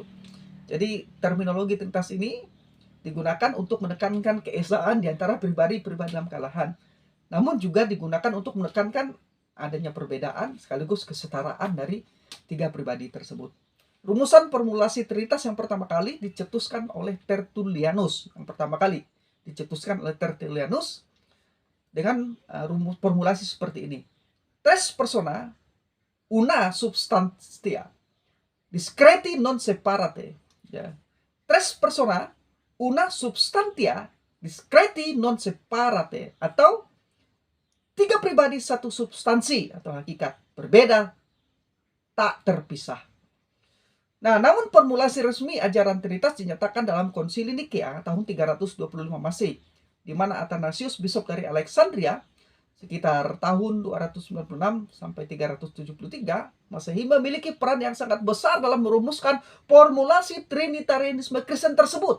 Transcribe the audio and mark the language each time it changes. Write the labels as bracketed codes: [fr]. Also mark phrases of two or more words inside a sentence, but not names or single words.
[id] Jadi terminologi Trinitas ini digunakan untuk menekankan keesaan di antara pribadi-pribadi dalam kalahan, namun juga digunakan untuk menekankan adanya perbedaan sekaligus kesetaraan dari 3 pribadi tersebut. Rumusan formulasi Trinitas yang pertama kali dicetuskan oleh Tertullianus. Dengan rumus formulasi seperti ini. [la] Tres persona, una substantia, discreti non separate. [id] Ya. [la] Tres persona, una substantia, discreti non separate. [id] Atau 3 pribadi satu substansi atau hakikat, berbeda, tak terpisah. Nah, namun formulasi resmi ajaran Trinitas dinyatakan dalam Konsili Nikea tahun 325 Masehi, di mana Athanasius, bisop dari Alexandria, sekitar tahun 296 sampai 373 Masehi, memiliki peran yang sangat besar dalam merumuskan formulasi Trinitarianisme Kristen tersebut.